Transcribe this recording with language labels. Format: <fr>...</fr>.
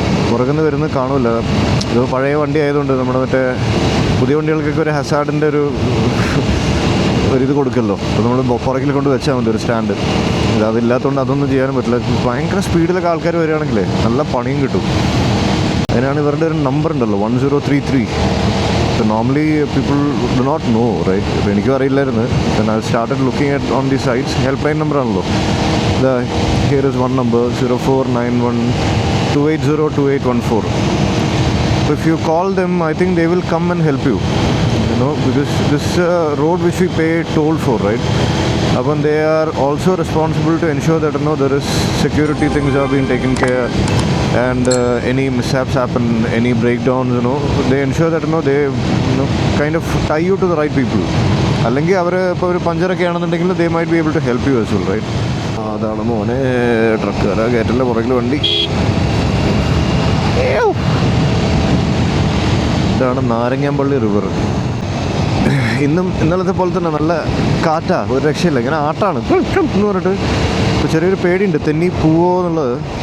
<ml>പുറകുന്ന് വരുന്നത് കാണില്ല. ഇത് പഴയ വണ്ടി ആയതുകൊണ്ട് നമ്മുടെ മറ്റേ പുതിയ വണ്ടികൾക്കൊക്കെ ഒരു ഹസാർഡിൻ്റെ ഒരിത് കൊടുക്കല്ലോ. അപ്പോൾ നമ്മൾ പുറകിൽ കൊണ്ട് വെച്ചാൽ മതി ഒരു സ്റ്റാൻഡ്. അതില്ലാത്തതുകൊണ്ട് അതൊന്നും ചെയ്യാനും പറ്റില്ല. ഭയങ്കര സ്പീഡിലൊക്കെ ആൾക്കാർ വരികയാണെങ്കിലേ നല്ല പണിയും കിട്ടും. അതിനാണ് ഇവരുടെ ഒരു നമ്പർ ഉണ്ടല്ലോ 1033.</ml> <en>So normally people do not know, right?</en> <ml>എനിക്കും അറിയില്ലായിരുന്നു.</ml> <en>Then I started looking at on the sites. Helpline number ആണല്ലോ. Here is one number 04912802802814. So if you call them, I think they will come and help you. You know, because this road which we pay toll for, right? Upon they are also responsible to ensure that there is security things are being taken care, and any mishaps happen, any breakdowns, they ensure that they kind of tie you to the right people.</en> <ml>അല്ലെങ്കിൽ അവർ ഇപ്പോൾ ഒരു പഞ്ചറൊക്കെ ആണെന്നുണ്ടെങ്കിൽ</ml> <en>they might be able to help you as well, right?</en> <ml>അതാണ് മോനെ ട്രക്കുകാരാ കയറ്റല്ലേ പുറകിൽ വണ്ടി. ഇതാണ് നാരങ്ങാമ്പള്ളി river. ഇന്നലത്തെ പോലെ തന്നെ നല്ല കാറ്റാ, ഒരു രക്ഷയില്ല. ഇങ്ങനെ ആട്ടാണ് എന്ന് പറഞ്ഞിട്ട് ഇപ്പോൾ ചെറിയൊരു പേടിയുണ്ട് തെന്നി പോവോ എന്നുള്ളത്.</ml>